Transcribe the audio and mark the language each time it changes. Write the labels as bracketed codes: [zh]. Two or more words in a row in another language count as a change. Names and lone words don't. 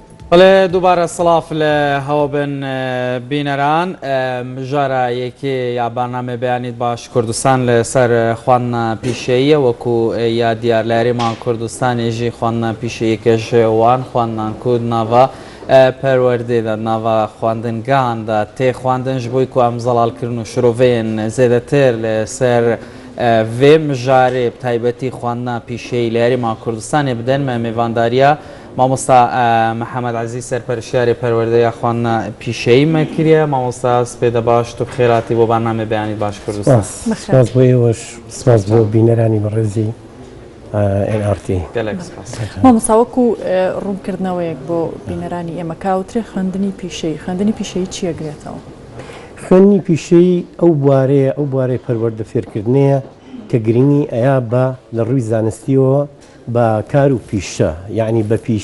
[ku] بەڵێ دووبارە سڵاف لە هەوابن بینەران ژارە یەکێ یا بەرنامە بەیانیت باش کوردستان لەسەر خواندنە پیشەییە وەکو یا دیار لە هەرێما کوردستانێژی خواندنە پیشەیەکەش وان خواندنان کورد ناڤە پەروەردەیدا ناڤە خواندنگاندا تێخواندنش بۆی کو ئەم زەڵالکردن و شرۆڤەیەن زێدەتر لەسەر vê mijarê taybetî xwandina pîşeyî li Herêma Kurdistanê bidin me mêvandarîya Mamosta Mihemed Ezî serpereşiyarê perwerdeya xwandina pîşeyî me kiriye. Mamosta spê de baş tu xêratî bo bername beyanî baş Kurdistan. [ckb] Spas bۆ ئێوەش سپاس بۆ بینەرانی بەڕێزی NRT. [ku] Gelek spas. [ckb] مامۆستا وەکو ڕوونکردنەوەیەک بۆ بینەرانی ئێمە کاوترێ خوێندنی پیشەیی خوێندنی پیشەیی چیەگرێتەوە؟ خوێندنی پیشەیی ئەو بوارەی پەروەردە فێرکردنەیە کە گرنگی ئەیا بە لە ڕووی زانستیەوە بە کار و پیشە یعنی بە